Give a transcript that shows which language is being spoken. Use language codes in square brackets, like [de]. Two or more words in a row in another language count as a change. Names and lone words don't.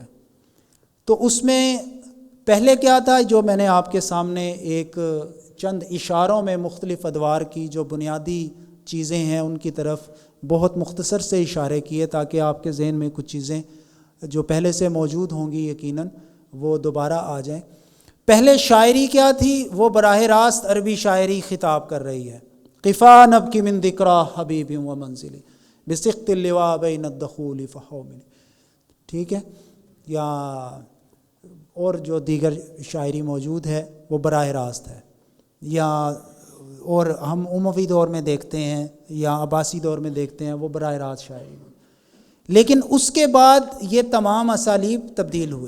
[ur] تو اس میں پہلے کیا تھا، جو میں نے آپ کے سامنے ایک چند اشاروں میں مختلف ادوار کی جو بنیادی چیزیں ہیں ان کی طرف بہت مختصر سے اشارے کیے تاکہ آپ کے ذہن میں کچھ چیزیں جو پہلے سے موجود ہوں گی یقیناً وہ دوبارہ آ جائیں۔ پہلے شاعری کیا تھی، وہ براہ راست عربی شاعری خطاب کر رہی ہے۔ [ar] قفا نبکی من ذکری حبیب و منزلی بسقط اللواء بین الدخول فحومنی، [ur] ٹھیک ہے، یا اور جو دیگر شاعری موجود ہے وہ براہ راست ہے، یا اور ہم اموی دور میں دیکھتے ہیں یا عباسی دور میں دیکھتے ہیں وہ براہ راست شاعری۔ لیکن اس کے بعد یہ تمام اسالیب تبدیل ہوئے۔